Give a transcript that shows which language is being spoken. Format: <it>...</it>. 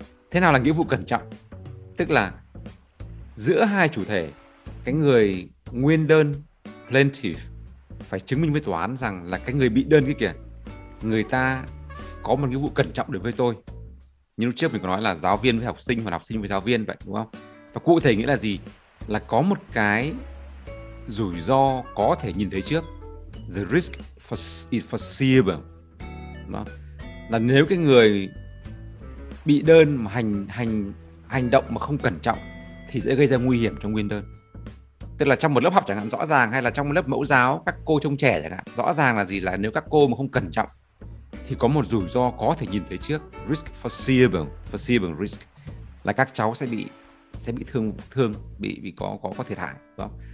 <vi>Thế nào là nghĩa vụ cẩn trọng? Tức là giữa hai chủ thể, cái người nguyên đơn plaintiff phải chứng minh với tòa án rằng là cái người bị đơn kia kìa, người ta có một nghĩa vụ cẩn trọng đối với tôi. Như lúc trước mình có nói là giáo viên với học sinh, hoặc học sinh với giáo viên vậy, đúng không? Và cụ thể nghĩa là gì? Là có một cái rủi ro có thể nhìn thấy trước.</vi> <en>The risk is foreseeable.</en> <vi>Đó. Là nếu cái người bị đơn mà hành động mà không cẩn trọng thì sẽ gây ra nguy hiểm cho nguyên đơn. Tức là trong một lớp học chẳng hạn, rõ ràng, hay là trong một lớp mẫu giáo các cô trông trẻ chẳng hạn, rõ ràng là gì, là nếu các cô mà không cẩn trọng thì có một rủi ro có thể nhìn thấy trước,</vi> <en>risk foreseeable risk,</en> <vi>là các cháu sẽ bị thương, bị có thiệt hại đó.</vi>